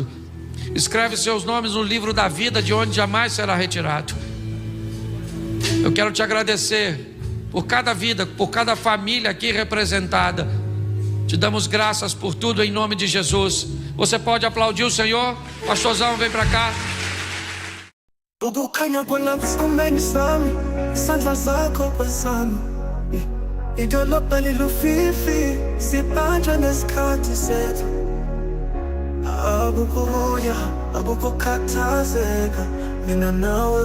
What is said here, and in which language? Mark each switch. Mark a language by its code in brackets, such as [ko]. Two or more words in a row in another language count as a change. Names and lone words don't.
[pt] Escreve seus nomes no livro da vida, de onde jamais será retirado. Eu quero te agradecer por cada vida, por cada família aqui representada. Te damos graças por tudo em nome de Jesus. Você pode aplaudir o Senhor? Pastorzão, vem para cá. [zu] Idolopa lilufifi sipanja nesikhathi sethu abukuya abukukhathazeka mina nawe